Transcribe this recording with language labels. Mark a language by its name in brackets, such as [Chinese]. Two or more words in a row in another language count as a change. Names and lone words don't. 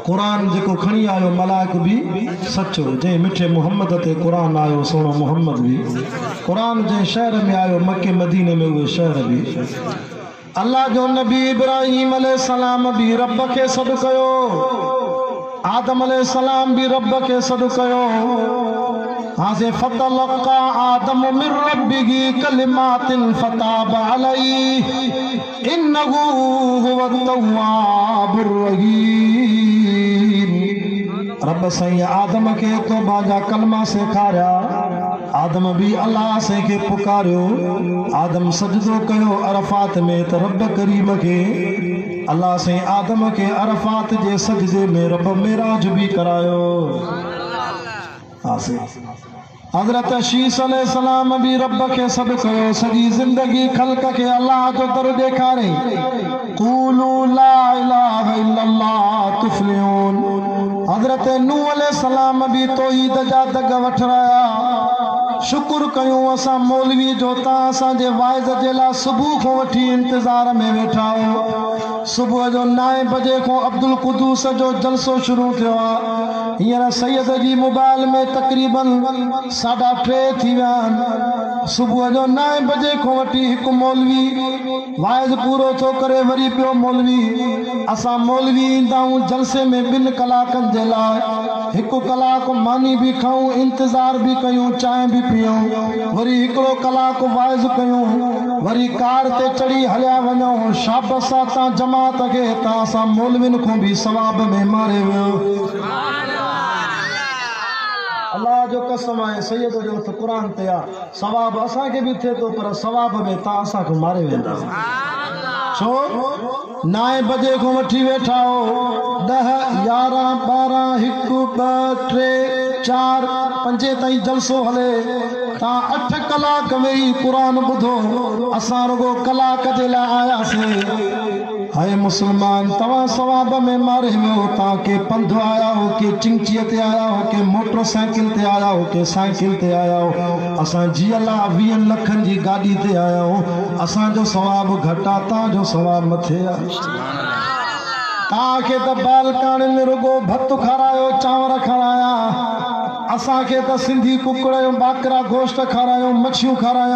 [Sindhi] क़ुरान जेको खणी आयो मलाइक भी सचो। जंहिं मिठे मुहम्मद ते क़ुरान आयो सोनो मुहम्मद भी। क़ुरान जंहिं शहर में आयो मके मदीने में उहे शहर भी। अल्लाह जो नबी इब्राहिम अलैहिस्सलाम भी रब खे सॾु कयो, आदम अलैहिस्सलाम भी रब खे सॾु कयो। [Arabic] هذه فتلقى آدم من ربه كلمات فتاب عليه إنه هو التواب الرحيم. [Sindhi] रब साईं आदम खे तौबा जा कलमा सेखारिया। आदम भी अल्लाह से के पुकारियो। आदम सजदो कयो अरफात में त रब करीम के अल्लाह से आदम के अरफात जे सजदे में रब मेराज भी करायो। हज़रत शीस अलैहिस्सलाम भी रब के सॾु कयो। सॼी ज़िंदगी ख़ल्क़ के अल्लाह जो दर ॾेखारे। [Arabic] قولوا لا إله إلا الله تفلحوا. [Sindhi] हज़रत नूह अलैहिस्सलाम भी तौहीद जा दग वठराया। शुक्र कयूं असां मौलवी जो तव्हां असांजे वाइज़ जे लाइ सुबुह खां वठी इंतज़ार में वेठा हो। सुबुह जो 9 बजे खां अब्दुल कुदूस जो जलसो शुरू थियो आहे। हींअर सैयद जी मोबाइल में तक़रीबन 3:30 थी विया आहिनि। सुबुह जो 9 बजे खां वठी हिकु मौलवी वाइज़ पूरो थो करे, वरी ॿियो मौलवी। असां मौलवी ईंदा आहियूं जलसे में 2 कलाकनि जे लाइ। 1 कलाक मानी भी खाऊं, इंतजार भी कयूं, चाय भी पियूं, वरी 1 कलाक वाइज़ कयूं, वरी कार ते चढ़ी हलिया वञूं। शाबस तां जमात खे तां असां मौलविन खां भी सवाब में मारे वियो। अल्लाह जो कसम है, सैयद जो हथ कुरान ते आ, सवाब असां के भी थे तो पर सवाब में तां असां को मारे वेंदा। छो 9 बजे को वठी वेठा हो, 10 11 12 1 2 3 4 5 ताईं जलसो हले, तां 8 कलाक वेही कुरान ॿुधो, असां रुगो कलाक जे लाइ आयासीं। हाय मुसलमान, तव्हां सवाब में मारे वियो। तां के पंध आया हो, के चिंचीअ ते आया हो, के मोटरसाइकिल ते आया हो, के साइकिल ते आया हो, असां जीअला 20 लखनि जी गाॾी ते आया हो। असांजो सवाब घटा, तां जो सवाब मथे आहे। तां खे त बालकाणियुनि में रुगो भत खारायो, चांवर खाराया, असां खे त सिंधी कुकड़ बाकरा गोश्त खारायो, मच्छियूं खारायो।